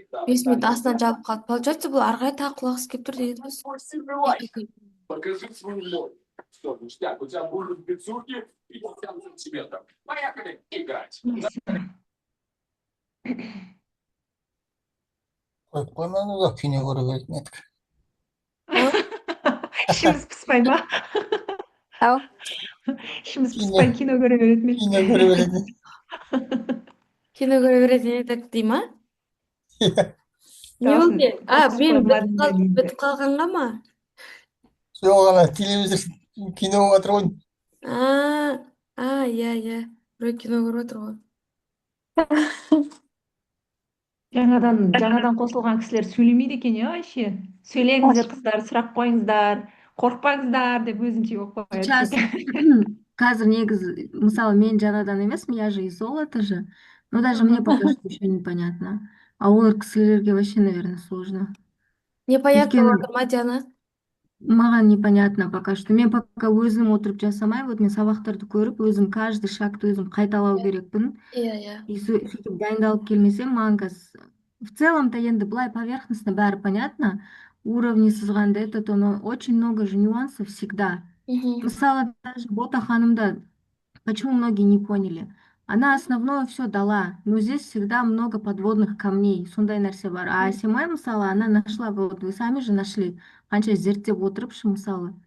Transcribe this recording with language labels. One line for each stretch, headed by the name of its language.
Kazakh: 5 минут астынан жабып қалды.
Russian: Получается,
Kazakh: бұл ары қарай тағы құлағысы келіп тұр деген сөз.
Russian: Покажи свою мощь. Все, ништяк, у тебя будут бицухи 50 сантиметров. Поехали играть.
Kazakh: Қойып қоймаңыз ғой, кино көре беретін едік. ішіміз пыспай ма? Ау. ішіміз пыспай кино көре беретін едік. Кино көре беретін едік. Кино көре беретін едік дей ма? Не Сосын болды? қосып Мен қоймадым да бітіп қалғанға ма? Жоқ, ана телевизор кино отыр ғой. Иә. Біреу кино көріп отыр ғой. Жаңадан қосылған кісілер сөйлемейді екен иә вообще. Сөйлеңіздер қыздар, сұрақ қойыңыздар, қорықпаңыздар деп өзінше болып қояды. Сейчас қазір негізі, мысалы, мен жаңадан емеспін,
Russian: я же из золота же. Но даже мне пока что еще непонятно. А
Kazakh: олар кісілерге
Russian: вообще, наверное, сложно. Непонятно
Kazakh: Өйткені болып отыр ма, Диана?
Russian: маған непонятно пока что.
Kazakh: Мен пока өзім отырып жасамай, вот мен сабақтарды көріп, өзім каждый шагты өзім қайталау керекпін. Иә. И сөйтіп дайындалып келмесем, маған қазір
Russian: в целом-то
Kazakh: енді былай поверхностно бәрі понятно.
Russian: Уровни сызғанда это то, но очень много же нюансов всегда. Мысалы, даже Бота ханымда, почему многие не поняли? Она основное все дала, но здесь всегда много подводных камней,
Kazakh: сондай нәрсе бар.
Russian: А Асимай, мысалы, она нашла, вот вы сами же нашли,
Kazakh: қанша зерттеп отырыпшы, мысалы.